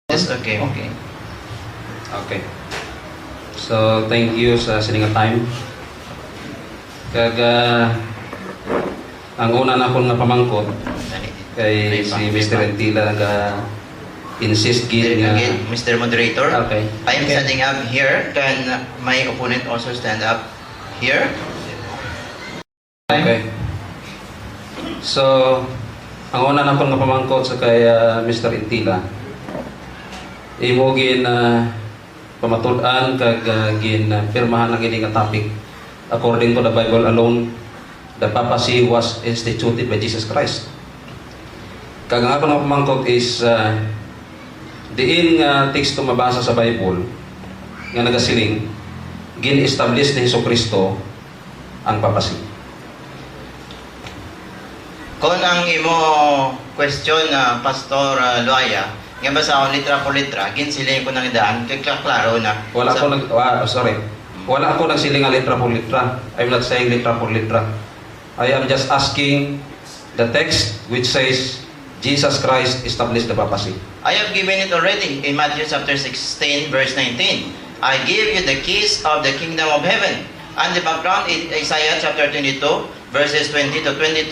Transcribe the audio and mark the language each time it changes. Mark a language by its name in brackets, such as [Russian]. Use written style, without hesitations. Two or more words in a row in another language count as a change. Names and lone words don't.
[English] Yes, okay. Okay. Okay. So, thank you [Hiligaynon] sa sininga [English] time. [Hiligaynon] Kag, ang una na akong napamangkot kay si Mr. Entila nag-insist gid nga. [English] Again, Mr. Moderator, Okay. I am Okay. standing up here. Can my opponent also stand up here? Okay. So, [Hiligaynon] ang una na akong napamangkot sa kay Mr. Entila, imo gin pamatud-an kag gin pirmahan ang ini nga topic. [English] According to the Bible alone, the papacy was instituted by Jesus Christ. [Hiligaynon] Kag ang akong napamangkot is diin nga teksto mabasa sa Bible nga nagasiling gin-establish ni Hesukristo ang papacy. Kung ang imo question na Pastor Loaya, nga basa ako litra por litra, ginsiling ko nang daan, kay klaro na. Wala ko Wala ako nagsiling nga litra por litra. [English] I'm not saying [Hiligaynon] litra por litra. [English] I am just asking the text which says Jesus Christ established the papacy. I have given it already in Matthew chapter 16 verse 19. I give you the keys of the kingdom of heaven. And the background is Isaiah chapter 22 verses 20 to 22.